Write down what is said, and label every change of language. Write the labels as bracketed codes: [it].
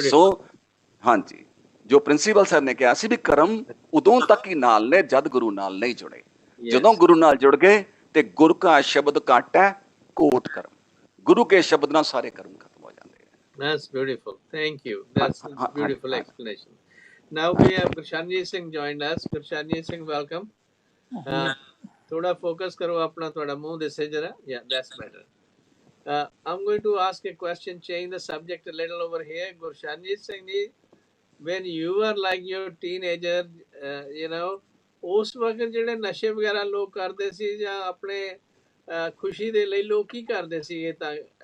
[pa] ਸੋ ਹਾਂਜੀ, ਜੋ principal sir ਨੇ ਕਿਹਾ ਸੀ ਵੀ ਕਰਮ ਉਦੋਂ ਤੱਕ ਹੀ ਨਾਲ ਨੇ ਜਦ ਗੁਰੂ ਨਾਲ ਨਹੀਂ ਜੁੜੇ। ਜਦੋਂ ਗੁਰੂ ਨਾਲ ਜੁੜ ਗਏ ਤੇ ਗੁਰ ਕਾ ਸ਼ਬਦ ਕਾਟੈ ਕੋਟ ਕਰਮ। ਗੁਰੂ ਕੇ ਸ਼ਬਦ ਨਾਲ ਸਾਰੇ ਕਰਮ ਖਤਮ ਹੋ ਜਾਂਦੇ। [en] That's beautiful. Thank you. ਹਾਂ That's a ਹਾਂ ਹਾਂਜੀ beautiful ਹਾਂਜੀ explanation. Now we have Gurshanjit Singh joined us. Gurshanjit Singh, welcome. [hi] थोड़ा focus करो अपना थोड़ा मुंह दिसे जरा. [en] Yeah, that's better. I'm going to ask a question, change the subject a little over here. [pa] Gurshanjit Singh ji, [en] when you were like your teenager, you know, [pa] ਉਸ ਵਕਤ ਜਿਹੜੇ ਨਸ਼ੇ ਵਗੈਰਾ ਲੋਕ ਕਰਦੇ ਸੀ ਜਾਂ ਆਪਣੇ ਖੁਸ਼ੀ ਦੇ ਲਈ ਲੋਕ ਕੀ ਕਰਦੇ ਸੀ ਇਹ ਤਾਂ